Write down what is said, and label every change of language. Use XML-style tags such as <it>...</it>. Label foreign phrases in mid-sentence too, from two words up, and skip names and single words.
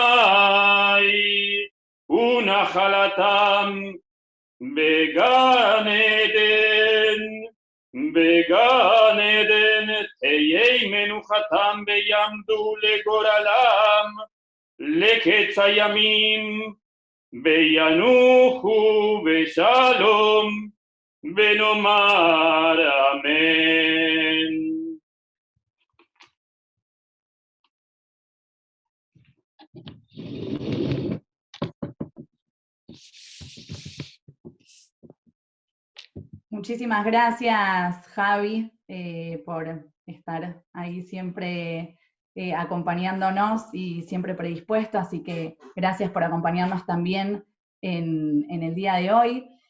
<he>ונחלתם בגן עדן, בגן עדן תהיה מנוחתם ויעמדו לגורלם לקץ הימים, וינוחו בשלום ונאמר אמן.</he> <es>Muchísimas gracias, Javi, por estar ahí siempre acompañándonos y siempre predispuesto, así que gracias por acompañarnos también en el día de hoy.</es>